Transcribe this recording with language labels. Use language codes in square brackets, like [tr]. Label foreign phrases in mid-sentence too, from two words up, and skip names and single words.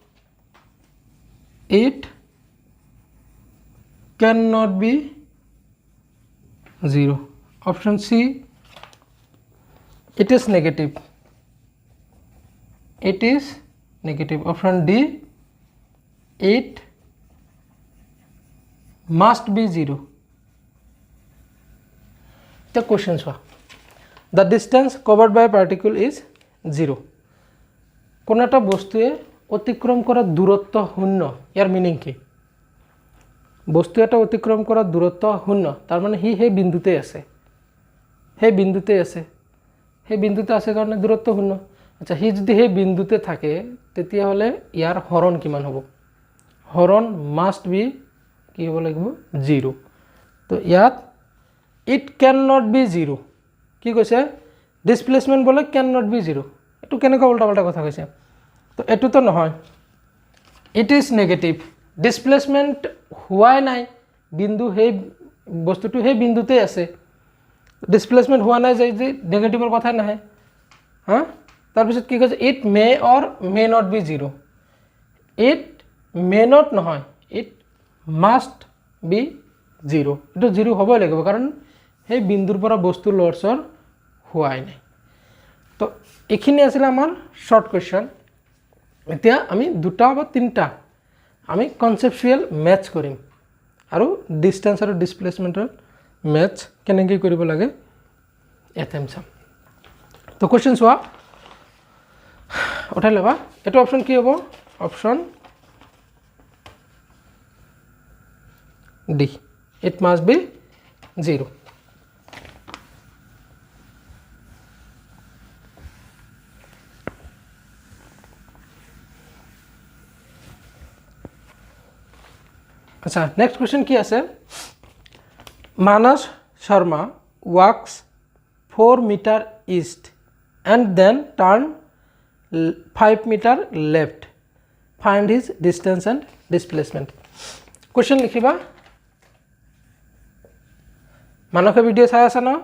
[en] it cannot be 0 option C it is negative option D it must be 0 the questions were the distance covered by a particle is 0 [as] কোন একটা বস্তুৱে অতিক্ৰম কৰা দূৰত্ব 0 ইয়াৰ মিনিং কি বস্তু এটা অতিক্ৰম কৰা দূৰত্ব 0 তাৰ মানে হি সেই বিন্দুতে আছে কাৰণে দূৰত্ব 0 আচ্ছা হি যদি সেই বিন্দুতে থাকে তেতিয়া হলে ইয়াৰ হৰণ কিমান হ'ব হৰণ [en] must be [as] কি হ'ব লাগিব 0 তো ইয়াত [en] it cannot be 0 [as] কি কৈছে ডিসপ্লেসমেন্ট বলে cannot be 0 এটো কেনেকৈ উল্টা পাল্টা কথা কৈছে তো এটো তো নহয় [en] it is negative [as] ডিসপ্লেসমেন্ট হোৱাই নাই বিন্দু সেই বস্তুটো সেই বিন্দুতে আছে ডিসপ্লেসমেন্ট হোৱা নাই যে নেগেটিভৰ কথা নাহে হ্যাঁ তাৰ পিছত কি কৈছে [en] it may or may not be 0 it may not নহয় it must be 0 [as] এটো 0 হ'বই লাগিব কাৰণ সেই বিন্দুৰ পৰা বস্তু লৰচৰ হোৱাই নাই তো এখিনি আছিল আমাৰ [en] short question [as] এতিয়া আমি দুটা বা তিনটা আমি [en] conceptual math [as] কৰিম আৰু ডিসটেন্স আৰু ডিসপ্লেসমেন্টৰ ম্যাথ কেনেকৈ কৰিব লাগে এটেম চাম তো কোশ্চেন চোৱা উঠাই লবা এটো অপশন কি হ'ব অপশন D. [en] It must be 0. अच्छा, next question [as] কি আছে? [en] Manas Sharma walks 4 meter east and then turn 5 meter left. Find his distance and displacement. [as] Question লিখিবা। মানসে ভিডিও চাই আছে না?